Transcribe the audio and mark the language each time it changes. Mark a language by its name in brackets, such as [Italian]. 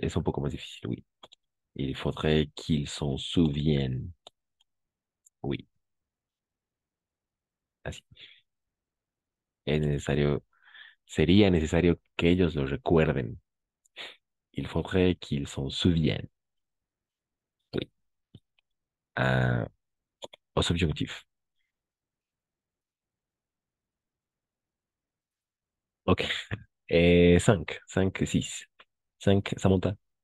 [French] C'est un peu más difficile, oui. Il faudrait qu'ils s'en souviennent. [Spanish] Oui, así. Es necesario, sería necesario que ellos lo recuerden. [French] Il faudrait qu'ils s'en souviennent. Oui. Ah, au subjonctif. Ok. 5, 5, 6. 5, Samantha.